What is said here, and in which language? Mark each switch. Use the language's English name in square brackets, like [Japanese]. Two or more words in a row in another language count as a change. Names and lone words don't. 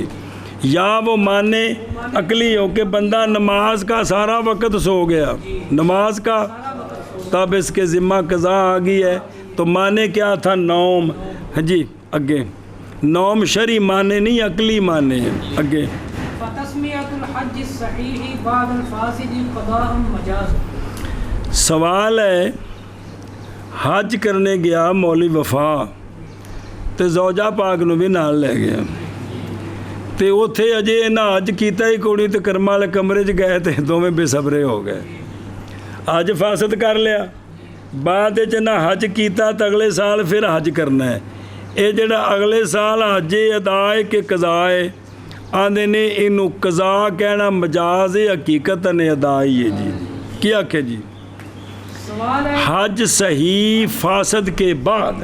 [Urdu] یا وہ معنی عقلی ہو کہ بندہ نماز کا سارا وقت سو گیا، نماز کا تب اس کے ذمہ قضا آ گئی ہے، تو معنی کیا تھا؟ نوم. [Punjabi] جی اگے نوم شرعی معنی نہیں عقلی معنی ہے. اگے [Arabic] فتسمیۃ الحج الصحیح بعد الفاسد قضاء مجاز. [Punjabi] سوال ہے حج کرنے گیا مولوی وفا تے زوجہ پاک نو بھی نال لے گیا تے اوتھے اجے انہاں حج کیتا ہی کوڑی تے کرما والے کمرے 'چ گئے تے دوویں بے صبرے ہو گئے، حج فاسد کر لیا. بعد وچ نہ حج کیتا تے اگلے سال پھر حج کرنا ہے. یہ جڑا اگلے سال حج ادا ہے کہ قضا ہے؟ آندے نے انہوں قضا کہنا مجاز ہے، حقیقتاً ادا ہی ہے جی. [Urdu] کیا کہ جی سوال ہے حج صحیح فاسد کے بعد،